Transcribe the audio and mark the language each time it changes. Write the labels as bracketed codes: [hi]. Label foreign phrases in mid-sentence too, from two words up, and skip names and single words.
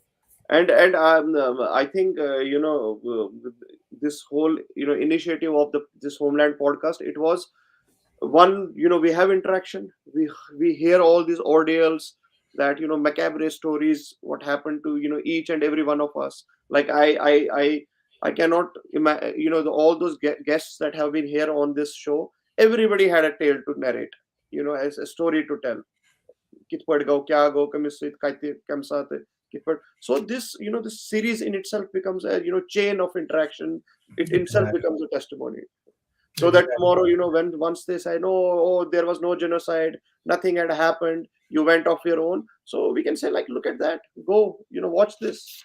[en] And I think this whole initiative of this Homeland podcast, it was one, we have interaction, we hear all these ordeals, that macabre stories, what happened to each and every one of us. Like I cannot imagine, all those guests that have been here on this show, everybody had a tale to narrate, as a story to tell. [ks] कित पड़ गो क्या गो कमिस कम साथ कित पड़. [en] So this this series in itself becomes a chain of interaction. It itself exactly. becomes a testimony, so that Exactly. tomorrow when once they say no, oh, there was no genocide, nothing had happened, you went off your own, so we can say like, look at that, go watch this.